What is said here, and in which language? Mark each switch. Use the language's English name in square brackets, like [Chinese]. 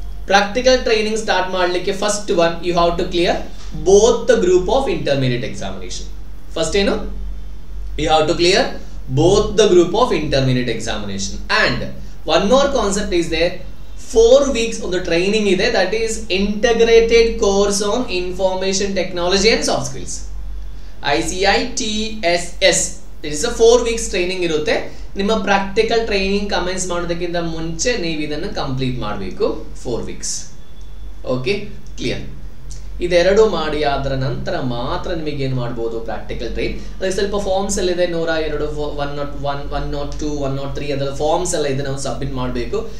[English] practical training start [Kannada] ಮಾಡಲಿಕ್ಕೆ [English] First one you have to clear both the group of intermediate examination. First [Kannada] ಏನು, [English] you have to clear both the group of intermediate examination. And one more concept is there, 4 weeks on the training [Kannada] ide, [English] that is integrated course on information technology and soft skills, ICITSS. It is a 4 weeks training [Kannada] irutte. ನಿಮ್ಮ practical training comments ಮಾಡೋದಕ್ಕಿಂತ ಮುಂಚೆ ನೀವು ಇದನ್ನು complete ಮಾಡಬೇಕು 4 weeks. Okay, clear? ಇದೆರಡು ಮಾಡಿ ಅದರ ನಂತರ ಮಾತ್ರ ನಿಮಗೆ ಏನು ಮಾಡ್ಬೋದು, ಪ್ರಾಕ್ಟಿಕಲ್ ಟ್ರೈನ್. ಅದಕ್ಕೆ ಸ್ವಲ್ಪ ಫಾರ್ಮ್ಸ್ ಎಲ್ಲ ಇದೆ, 102, 101, 102, 103 ಅದರ ಫಾರ್ಮ್ಸ್ ಎಲ್ಲ ಇದೆ, ನಾವು ಸಬ್ಮಿಟ್ ಮಾಡಬೇಕು.